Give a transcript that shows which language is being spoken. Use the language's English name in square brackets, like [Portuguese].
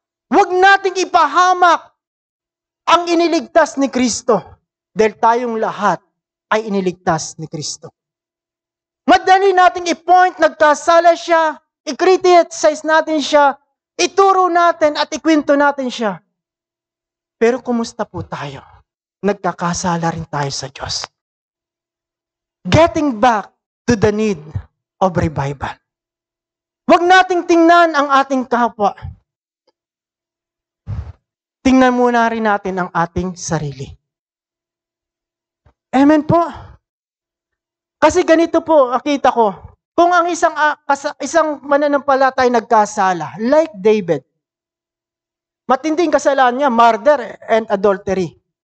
[Filipino] Huwag nating ipahamak ang iniligtas ni Kristo dahil tayong lahat ay iniligtas ni Kristo. Madali nating i-point, nagkasala siya, i-criticize natin siya, ituro natin at ikwento natin siya. Pero kumusta po tayo? Nagkakasala rin tayo sa Diyos. [English] Getting back to the need of revival. [Filipino] Huwag nating tingnan ang ating kapwa. Tingnan muna rin natin ang ating sarili. Amen po. Kasi ganito po, nakita ko, kung ang isang mananampalatay nagkasala, like David, matinding kasalanan niya, [English] murder and adultery.